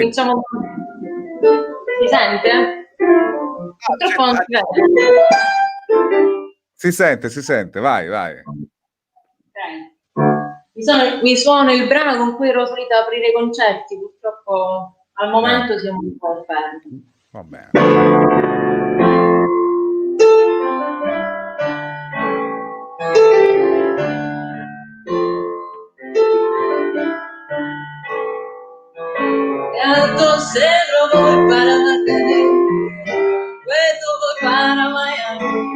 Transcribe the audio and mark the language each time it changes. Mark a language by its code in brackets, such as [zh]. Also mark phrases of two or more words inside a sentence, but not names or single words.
[it] Cominciamo. Si sente? Purtroppo non si vede. Si sente, vai. Okay. Mi suono il brano con cui ero solita aprire i concerti, purtroppo al momento siamo un po' fermi. Va bene. [es] Cero voy para Madrid, luego voy para Miami.